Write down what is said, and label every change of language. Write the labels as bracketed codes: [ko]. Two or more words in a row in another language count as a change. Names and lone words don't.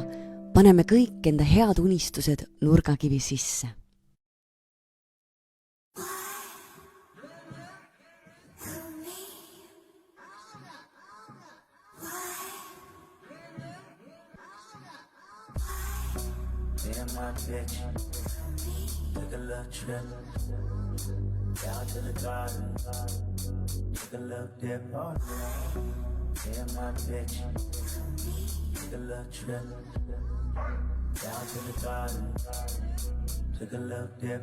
[et] Paneme kõik enda head unistused nurgakivi sisse. [en] Me and my bitch took a little trip down to the garden, took a little dip. Oh yeah. Me and my bitch took a little trip down to the garden, took a little dip.